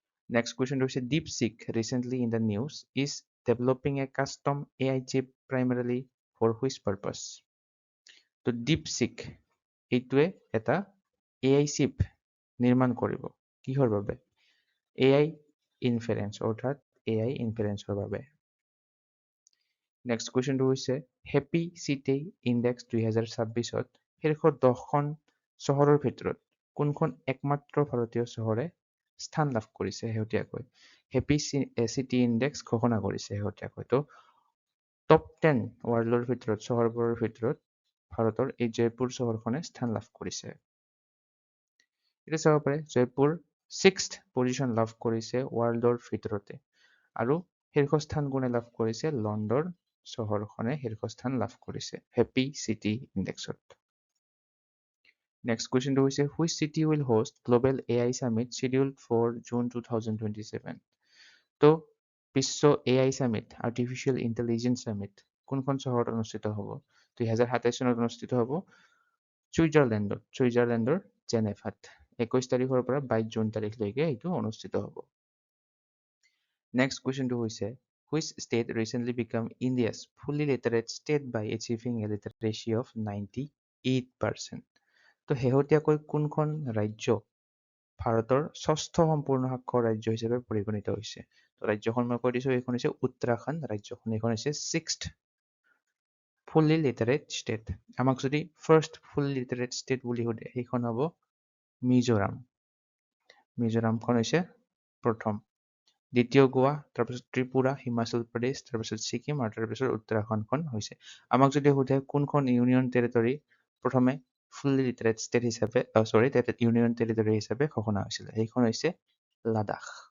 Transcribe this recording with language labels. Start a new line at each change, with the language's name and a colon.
Assamese: Next কুৱেশ্যনটো হৈছে
English: DeepSeek recently in the news is developing a custom AI chip primarily for which purpose?
Assamese: তো DeepSeek এইটোৱে এটা AI চিপ নিৰ্মাণ কৰিব কিহৰ বাবে? AI ইনফাৰেঞ্চ অৰ্থাৎ AI ইনফাৰেঞ্চৰ বাবে। নেক্সট কুৱেশ্যনটো হৈছে হেপী চিটি ইণ্ডেক্স 2026ত শীৰ্ষ 10খন চহৰৰ ভিতৰত কোনখন একমাত্ৰ ভাৰতীয় চহৰে স্থান লাভ কৰিছে শেহতীয়াকৈ? হেপী চিটি ইণ্ডেক্স ঘোষণা কৰিছে শেহতীয়াকৈ। তো টপ 10 ৱৰ্ল্ডৰ ভিতৰত চহৰবোৰৰ ভিতৰত ভাৰতৰ এই জয়পুৰ চহৰখনে স্থান লাভ কৰিছে। এতিয়া চাব পাৰে জয়পুৰ 6th পজিশ্যন লাভ কৰিছে ৱৰ্ল্ডৰ ভিতৰতে। আৰু শীৰ্ষস্থান কোনে লাভ কৰিছে? লণ্ডন চহৰখনে শীৰ্ষস্থান লাভ কৰিছে হেপী চিটি ইণ্ডেক্সত। নেক্সট কুৱেশ্যনটো হৈছে
English: which city will host Global AI Summit scheduled for June 2027?
Assamese: তো বিশ্ব AI Summit artificial intelligence summit কোনখন চহৰত অনুষ্ঠিত হ'ব? 2027 চনত অনুষ্ঠিত হ'ব ছুইজাৰলেণ্ডৰ জেনেভাত। 21 তাৰিখৰ পৰা 22 জুন তাৰিখলৈকে এইটো অনুষ্ঠিত হ'ব। নেক্সট কুৱেশ্যনটো হৈছে
English: which state recently became India's fully literate state by achieving a literacy of 98%?
Assamese: তো শেহতীয়াকৈ কোনখন ৰাজ্য ভাৰতৰ 6ষ্ঠ সম্পূৰ্ণ সাক্ষৰ ৰাজ্য হিচাপে পৰিগণিত হৈছে? তো ৰাজ্যখন মই কৈ দিছো এইখন হৈছে উত্তৰাখণ্ড ৰাজ্যখন। এইখন হৈছে
English: 6th fully literate state।
Assamese: আমাক যদি ফাৰ্ষ্ট fully literate state বুলি সোধে সেইখন হ'ব মিজোৰাম। মিজোৰামখন হৈছে প্ৰথম দ্বিতীয় গোৱা, তাৰপিছত ত্ৰিপুৰা, হিমাচল প্ৰদেশ, তাৰপিছত ছিকিম আৰু তাৰপিছত উত্তৰাখণ্ডখন হৈছে। আমাক যদি সোধে কোনখন ইউনিয়ন টেৰিটৰী প্ৰথমে ফুল্লি লিটাৰেট ষ্টেট হিচাপে ইউনিয়ন টেৰিটৰী হিচাপে ঘোষণা হৈছিলে, সেইখন হৈছে লাডাখ।